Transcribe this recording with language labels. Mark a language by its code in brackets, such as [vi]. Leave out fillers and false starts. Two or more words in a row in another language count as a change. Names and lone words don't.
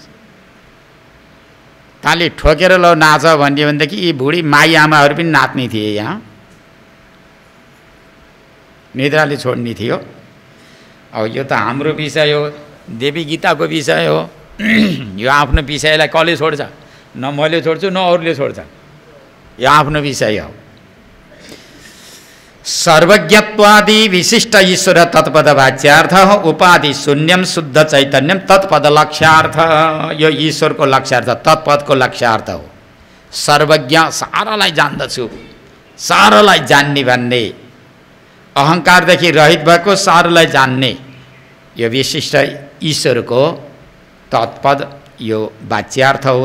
[ne] ताली ठोकेर ल नाच भन्यो भनेदेखि यी बुढी माई आमाहरू पनि नाच्ने थिए। यहाँ निद्राले छोड्ने थियो। अब यो त हाम्रो विषय हो, देवी गीताको विषय हो। यो आफ्नो विषयलाई कसले छोड्छ? न मैले छोड्छु न अरूले छोड्छ। यो आफ्नो विषय हो। [sa] सर्वज्ञत्वादि विशिष्ट ईश्वर तत्पद वाच्यार्थ उपाधि शून्यम शुद्ध चैतन्यम तत्पद लक्ष्यार्थ। [ne] यो ईश्वरको लक्ष्यार्थ, तत्पदको लक्ष्यार्थ हो। सर्वज्ञ, सारालाई जान्दछु, सारालाई जान्ने भन्ने, अहङ्कारदेखि रहित भएको सारालाई जान्ने यो विशिष्ट ईश्वरको तत्पद यो वाच्यार्थ हो।